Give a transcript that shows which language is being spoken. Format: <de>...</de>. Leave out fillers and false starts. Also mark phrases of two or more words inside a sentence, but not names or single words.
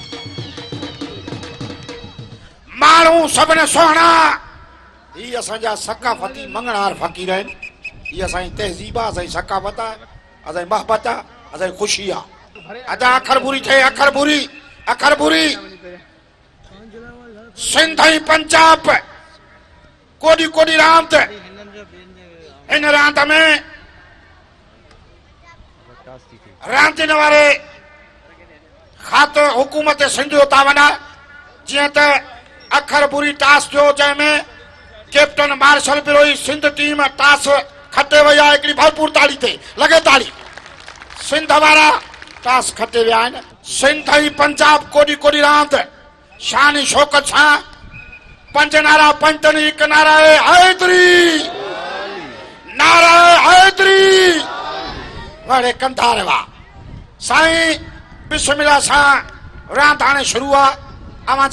<sd>माण्हू सभिनी सुहिणा ही असांजा सकाफती मंगणार फकीर आहिनि ही असांजी तहज़ीब आहे असांजी सकाफत आहे असांजी मोहबत आहे असांजी ख़ुशी आहे अदा अखर बुरी सिंध ऐं पंजाब कोडी कोडी रांद इन रांद में रांदिन वारे ख़ातिर हुकूमत सिंध जो तावन आहे जीअं त अखर बुरी टास थियो जंहिंमें कैप्टन मार्शल बिरोई सिंध टीम टास खटे वई आहे हिकिड़ी भरपूर ताड़ी थे लगे ताड़ी सिंध वारा टास खटे विया आहिनि सिंध ऐं पंजाब कोडी कोडी रांद शान शौकत सां पंज नारा पंजनि हिकु नारा हैदरी वड़े कंधार वा साईं बिस्मिल्लाह सां रांद हाणे शुरू आहे अवांजे</sd>